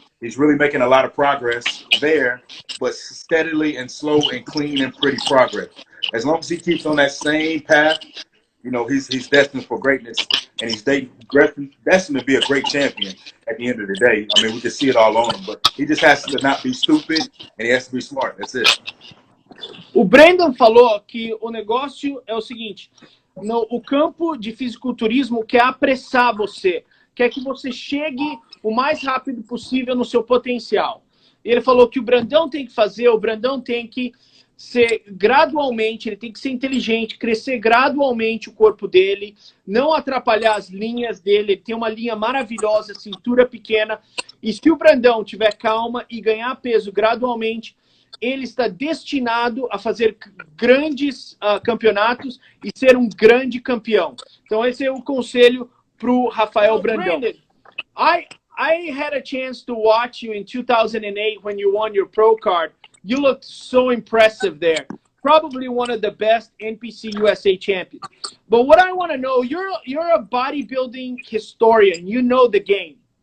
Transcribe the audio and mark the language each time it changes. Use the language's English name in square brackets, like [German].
[English] He's really making a lot of progress there, but steadily and slow and clean and pretty progress. As long as he keeps on that same path, he's destined for greatness, and he's destined to be a great champion at the end of the day. I mean, we can see it all on him, but he just has to not be stupid, and he has to be smart. That's it. [Portuguese] O Brandon falou que o negócio é o seguinte, o campo de fisiculturismo quer apressar você, quer que você chegue o mais rápido possível no seu potencial. Ele falou que o Brandão tem que ser gradualmente, ele tem que ser inteligente, crescer gradualmente o corpo dele, não atrapalhar as linhas dele. Ele tem uma linha maravilhosa, cintura pequena, e se o Brandão tiver calma e ganhar peso gradualmente, ele está destinado a fazer grandes campeonatos e ser um grande campeão. Então esse é o conselho para o Rafael Brandão. [English] Brandon, I had a chance to watch you in 2008 when you won your pro card. You looked so impressive there. Probably one of the best NPC USA champions. But what I want to know, you're a bodybuilding historian. You know the game.